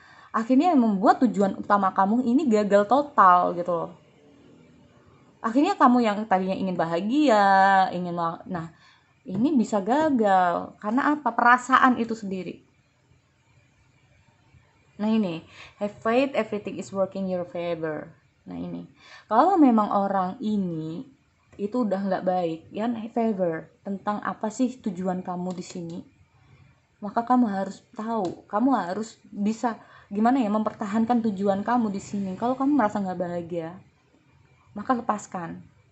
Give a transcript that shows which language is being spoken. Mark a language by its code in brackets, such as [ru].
[id] Akhirnya yang membuat tujuan utama kamu ini gagal total gitu loh. Akhirnya kamu yang tadinya ingin bahagia, nah ini bisa gagal karena apa? Perasaan itu sendiri. Nah ini, [en] have faith everything is working your favor. [id] Nah ini, kalau memang orang ini itu udah nggak baik, ya favor tentang apa sih tujuan kamu di sini, maka kamu harus tahu, kamu harus bisa gimana ya mempertahankan tujuan kamu di sini. Kalau kamu merasa nggak bahagia, maka lepaskan.